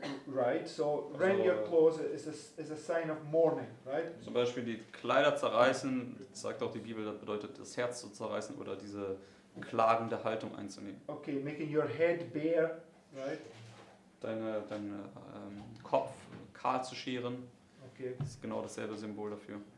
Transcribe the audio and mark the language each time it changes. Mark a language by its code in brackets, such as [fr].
[en] Right, so rend your clothes is a sign of mourning, right? [de] Zum Beispiel die Kleider zerreißen, sagt auch die Bibel, das bedeutet das Herz zu zerreißen oder diese klagende Haltung einzunehmen. [en] Okay, making your head bare, right? [de] Deinen Kopf kahl zu scheren, [en] Okay. [de] das ist genau dasselbe Symbol dafür.